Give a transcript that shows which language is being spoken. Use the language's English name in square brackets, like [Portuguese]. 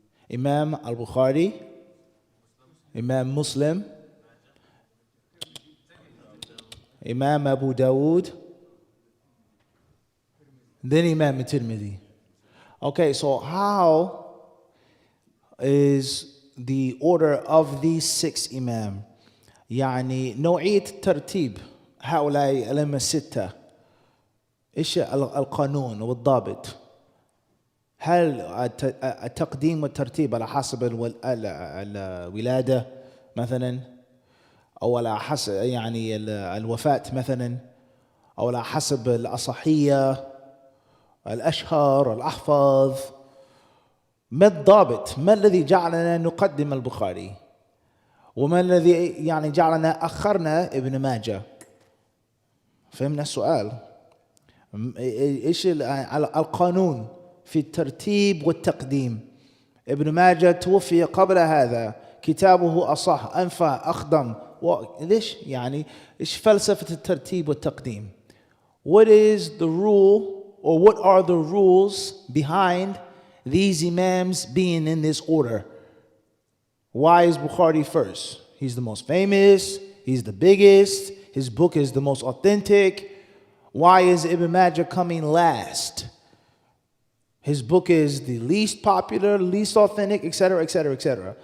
[English] Imam al-Bukhari, Imam Muslim, Imam Abu Dawood, then Imam Tirmidhi. Okay, so how is the order of these 6 Imam? [Arabic] يعني نوعية ترتيب هؤلاء الأئمة الستة. إيش القانون والضابط؟ هل التقديم والترتيب على حسب الولادة مثلا، أو على حسب يعني الوفاة مثلا، أو على حسب الأصحية، الأشهر، الأحفظ؟ ما الضابط؟ ما الذي جعلنا نقدم البخاري؟ وما الذي يعني جعلنا أخرنا ابن ماجه؟ فهمنا السؤال؟ إيش القانون في الترتيب والتقديم؟ ابن ماجه توفي قبل هذا، كتابه أصح أنفع أخدم، ليش يعني إيش فلسفة الترتيب والتقديم؟ [English] What is the rule, or what are the rules behind these Imams being in this order? Why is Bukhari first? He's the most famous, he's the biggest, his book is the most authentic. Why is Ibn Majah coming last? His book is the least popular, least authentic, etc., etc., etc.